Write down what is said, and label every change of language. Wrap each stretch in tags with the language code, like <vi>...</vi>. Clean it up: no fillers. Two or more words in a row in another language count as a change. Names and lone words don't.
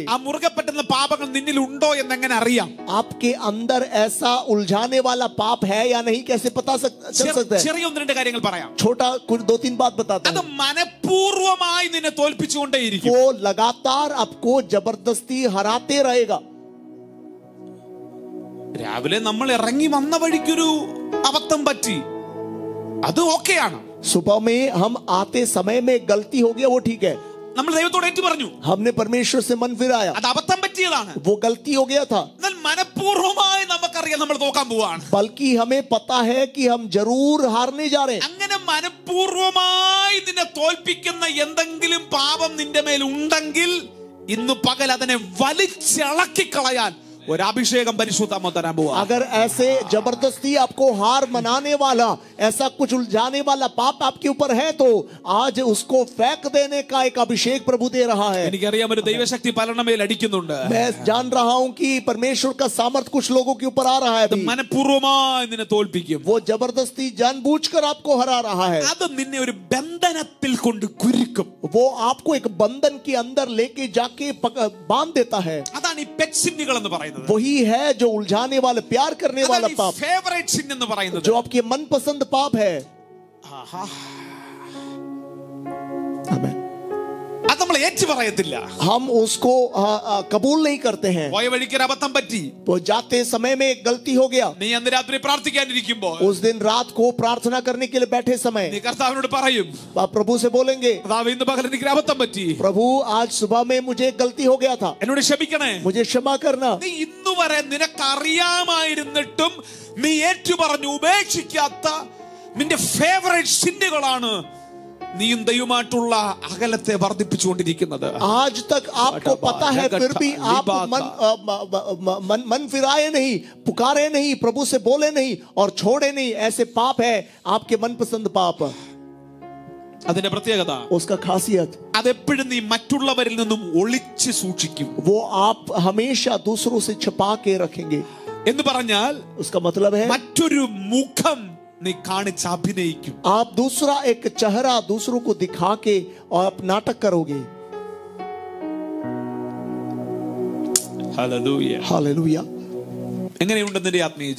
<ml>ആ മുറുകെ പറ്റുന്ന പാപങ്ങൾ നിന്നിൽ ഉണ്ടോ എന്ന് എങ്ങനെ അറിയാം?</ml> <hi>आपके अंदर ऐसा उलझाने वाला पाप है या नहीं कैसे पता चल सकता है?</hi> <ml>ചെറിയ ഒന്ന് രണ്ട് കാര്യങ്ങൾ പറയാം.</ml> <hi>छोटा कुछ 2-3 बात बताता</hi> <ml>അത്</ml> <hi>हूं.</hi> <ml>മനഃപൂർവമായി നിന്നെ തോൽപ്പിച്ചുകൊണ്ടേയിരിക്കും.</ml> <hi>वो लगातार आपको जबरदस्ती हराते रहेगा.</hi> <ml>രാവിലെ നമ്മൾ ഇറങ്ങി വന്ന വഴിക്കൊരു അബദ്ധം പറ്റി, അത് ഓക്കെയാണ്.</ml> <hi>सुबह में हम आते समय में गलती हो गया वो ठीक है.</hi> <ml>നമ്മൾ ദൈവത്തോട് ഏറ്റു പറഞ്ഞു,</ml> <hi>हमने परमेश्वर से मन फिराया,</hi> <ml>അത് അബദ്ധം പറ്റിയതാണ്.</ml> <hi>वो गलती हो गया था.</hi> <ml>എന്നാൽ മനഃപൂർവമായി നമുക്കറിയാം നമ്മൾ തോക്കാൻ പോവാണ്.</ml> <hi>बल्कि हमें पता है कि हम जरूर हारने जा रहे हैं.</hi> <ml>അങ്ങനെ മനഃപൂർവമായി നിന്നെ തോൽപ്പിക്കുന്ന എന്തെങ്കിലും പാപം നിന്റെ മേൽ ഉണ്ടെങ്കിൽ ഇന്ന് പകൽ അതിനെ വലിച്ചിളക്കി കളയാൻ ഒരു അഭിഷേകം പരിശുദ്ധാത്മാവ് തരാൻ പോവാ.</ml> <hi>अगर ऐसे जबरदस्ती आपको हार मनाने वाला ऐसा कुछ उलझाने वाला पाप आपके ऊपर है तो आज उसको फेंक देने का एक अभिषेक प्रभु दे रहा है.</hi> <ml>എനിക്കറിയാം ഒരു ദൈവശക്തി പലരുടെ മേൽ അടിക്കുന്നുണ്ട്.</ml> <hi>मैं जान रहा हूं कि परमेश्वर का सामर्थ कुछ लोगों के ऊपर आ रहा है अभी.</hi> <ml>മനഃപൂർവമായി നിന്നെ തോൽപ്പിക്കും.</ml> <hi>वो जबरदस्ती जानबूझकर आपको हरा रहा है.</hi> <ml>അത് നിന്നെ ഒരു ബന്ധനത്തിൽ കൊണ്ട് കുരുക്കും.</ml> <hi>वो आपको एक बंधन के अंदर लेके जाके बांध देता है.</hi> <ml>അതാണ് ഈ</ml> <en>pet sins</en> <ml>എന്ന് പറയുന്നത്.</ml> <hi>वही है जो उलझाने वाले प्यार करने वाला पाप,</hi> <en>favorite sin</en> <ml>എന്ന് പറയുന്നത്.</ml> <hi>जो आपके मनपसंद पाप है. आमीन.</hi> <ml>അത് നമ്മൾ ഏറ്റു പറയത്തില്ല.</ml> <hi>हम उसको कबूल नहीं करते हैं.</hi> <ml>പോയ വഴിക്ക് ഒരു അബദ്ധം പറ്റി,</ml> <hi>वो जाते समय में एक गलती हो गया.</hi> <ml>നീ അന്ന് രാത്രി പ്രാർത്ഥിക്കാനിരിക്കുമ്പോൾ</ml> <hi>उस दिन रात को प्रार्थना करने के लिए बैठे समय</hi> <ml>നീ കർത്താവിനോട് പറയും,</ml> <hi>आप प्रभु से बोलेंगे,</hi> <ml>കർത്താവേ ഇന്ന് പകൽ എനിക്ക് ഒരു അബദ്ധം പറ്റി,</ml> <hi>प्रभु आज सुबह में मुझे एक गलती हो गया था,</hi> <ml>എന്നോട് ക്ഷമിക്കണേ.</ml> <hi>मुझे क्षमा करना.</hi> <ml>നീ ഇന്നുവരെ നിനക്കറിയാമായിരുന്നിട്ടും നീ ഏറ്റു പറഞ്ഞു ഉപേക്ഷിക്കാത്ത നിന്റെ</ml> <en>favorite sins</en> <ml>നീയും ദൈവമായിട്ടുള്ള അകലത്തെ വർദ്ധിപ്പിച്ചുകൊണ്ടിരിക്കുന്നത്.</ml> <hi>आज तक आपको पता है फिर भी आप मन फिराए नहीं, पुकारे नहीं, प्रभु से बोले नहीं और छोड़े नहीं. ऐसे पाप है आपके मनपसंद पाप.</hi> <ml>അതിന്റെ പ്രത്യേകത,</ml> <hi>उसका खासियत,</hi> <ml>അതെപ്പോഴും നീ മറ്റുള്ളവരിൽ നിന്നും ഒളിച്ച് സൂക്ഷിക്കും.</ml> <hi>वो आप हमेशा दूसरों से छिपा के रखेंगे.</hi> <ml>എന്ന് പറഞ്ഞാൽ</ml> <hi>उसका मतलब है</hi> <ml>മറ്റൊരു മുഖം നീ കാണിച്ച് അഭിനയിക്കും.</ml> <hi>आप दूसरा एक चेहरा दूसरों को दिखा के और आप नाटक करोगे.</hi> <ml>ഹല്ലേലൂയ.</ml> <hi>हालेलुया.</hi> <ml>എങ്ങനെയുണ്ട് നിന്റെ ആത്മീയ ജീവിതം?</ml>